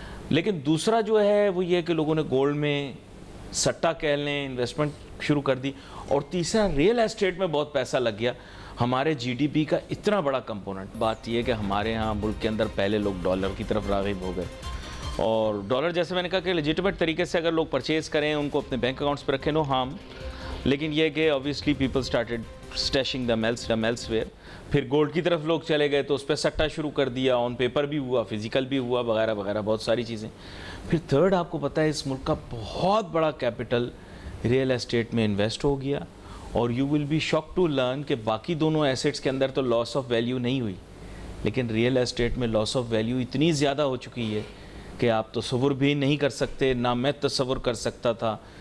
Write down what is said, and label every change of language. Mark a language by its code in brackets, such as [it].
[ur] لیکن دوسرا جو ہے وہ یہ کہ لوگوں نے گولڈ میں سٹا کہہ لیں انویسٹمنٹ شروع کر دی. اور تیسرا ریئل اسٹیٹ میں بہت پیسہ لگ گیا. ہمارے GDP کا اتنا بڑا کمپوننٹ. بات یہ ہے کہ ہمارے ہاں ملک کے اندر پہلے لوگ ڈالر کی طرف راغب ہو گئے, اور ڈالر جیسے میں نے کہا کہ لیجیٹمیٹ طریقے سے اگر لوگ پرچیز کریں, ان کو اپنے بینک اکاؤنٹس پہ رکھیں, نو ہارم. لیکن یہ کہ [en] obviously people started stashing them elsewhere. [ur] پھر گولڈ کی طرف لوگ چلے گئے تو اس پہ سٹا شروع کر دیا, آن پیپر بھی ہوا, فزیکل بھی ہوا, وغیرہ وغیرہ بہت ساری چیزیں. پھر تھرڈ, آپ کو پتہ ہے اس ملک کا بہت بڑا کیپٹل ریئل اسٹیٹ میں انویسٹ ہو گیا. اور [en] you will be shock to learn [ur] کہ باقی دونوں ایسٹس کے اندر تو لاس آف ویلیو نہیں ہوئی, لیکن ریئل اسٹیٹ میں لاس آف ویلیو اتنی زیادہ ہو چکی ہے کہ آپ تصور بھی نہیں کر سکتے, نہ میں تصور کر سکتا تھا.